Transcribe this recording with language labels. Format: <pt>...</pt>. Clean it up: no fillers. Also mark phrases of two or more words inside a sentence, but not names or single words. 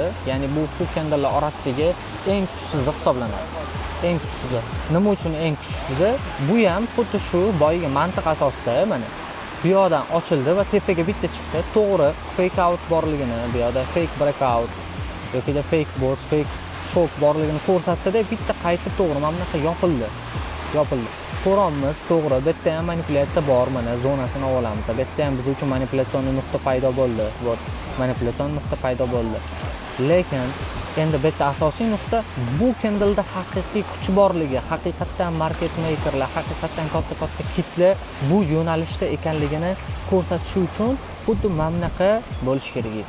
<uz>Ya'ni bu</uz> <en>full candle'lar</en> <uz>orasidagi eng kuchsizi hisoblanadi. Eng kuchsizi. Nima uchun eng kuchsizi? Bu ham xuddi shu boyiga mantiq asosida mana bu yerdan ochildi va tepaga bitta chiqdi. To'g'ri,</uz> <en>fake out</en> <uz>borligini, bu yerda</uz> <en>fake breakout</en> <uz>yokida</uz> <en>fake boss, fake choke</en> <uz>borligini ko'rsatdi-da, bitta qaytib to'g'ri mana bunaqa yopildi. Ko'ramiz, to'g'ri, bu yerda ham manipulyatsiya bor, mana zonasini olamiz. Bu yerda ham biz uchun manipulyatsiyon nuqta paydo bo'ldi. Manipulyatsiyon nuqta paydo bo'ldi. Lekin Endi bu yerda asosiy nuqta bu Kindle'da haqiqiy kuch borligi, haqiqatdan</uz> <en>market makerlar,</en> <uz>haqiqatdan katta kitlar bu yo'nalishda ekanligini ko'rsatish uchun xuddi mana bunaqa bo'lish kerak edi.</uz>